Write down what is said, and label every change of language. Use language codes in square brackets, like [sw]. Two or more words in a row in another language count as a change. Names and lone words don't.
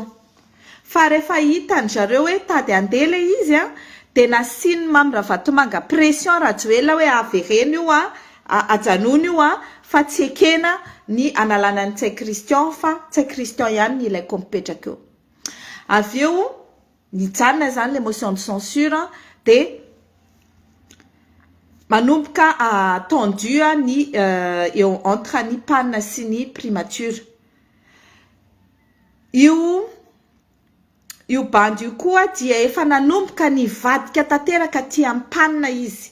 [mg] Fa rehefa hitany zareo hoe tady andela izy dia nasiany Mamy Ravatomanga pression Rajoelina hoe avereny io ajanona io fa tsy ekena ny analana ny tsay kristian fa tsay kristian ihany ny ilaiko mipetraka eo. Avy eo nijanona zany le [fr] motion de censure [mg] de manomboka tendu ny eo entre ny mpanina sy ny primature. Io bandy io koa dia efa nanomboka ny vadika tanteraka aty amin'ny mpanina izy.